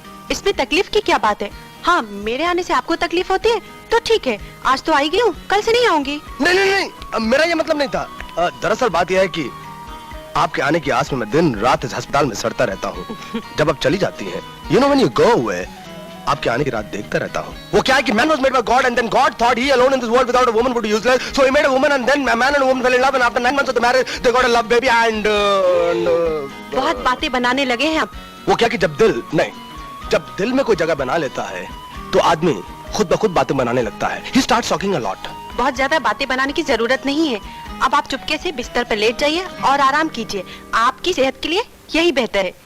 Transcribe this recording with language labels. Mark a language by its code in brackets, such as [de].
[hi] इसमें तकलीफ की क्या बात है? हाँ, मेरे आने से आपको तकलीफ होती है तो ठीक है, आज तो आई गई हूँ, कल से नहीं आऊंगी। नहीं नहीं नहीं, मेरा ये मतलब नहीं था। दरअसल बात यह है कि आपके आने की आस में मैं दिन रात इस अस्पताल में सड़ता रहता हूँ। जब आप चली जाती हैं, [en] you know when you go away, [hi] आपके आने की रात देखता रहता हूँ। वो क्या है कि [en] man was made by God and then God thought he alone in this world without a woman would be useless, so he made a woman and then a man and a woman fell in love and after 9 months of the marriage they got a love baby and [hi] बहुत बातें बनाने लगे हैं आप। वो क्या कि जब दिल में कोई जगह बना लेता है तो आदमी खुद ब खुद बातें बनाने लगता है। [en] He starts talking a lot. [hi] बहुत ज्यादा बातें बनाने की जरूरत नहीं है। अब आप चुपके से बिस्तर पर लेट जाइए और आराम कीजिए, आपकी सेहत के लिए यही बेहतर है।